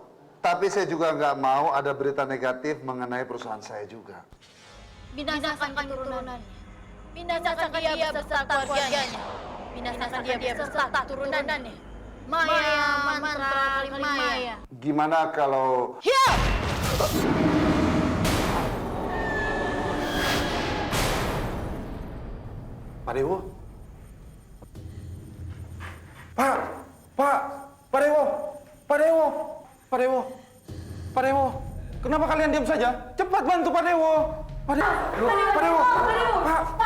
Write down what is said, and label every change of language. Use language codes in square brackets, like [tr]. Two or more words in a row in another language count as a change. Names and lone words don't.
[id] Tapi saya juga nggak mau ada berita negatif mengenai perusahaan saya juga. Binasakan keturunannya. Binasakan dia beserta keluarganya. Binasakan dia beserta turunannya. Maya, mantra Maya. Gimana kalau... Hiya! Pak Dewo? Pak Dewo! Pak Dewo! Pak Dewo! Pak Dewo! Kenapa kalian diam saja? Cepat bantu Pak Dewo! Pak Dewo! Pak Dewo! Pak!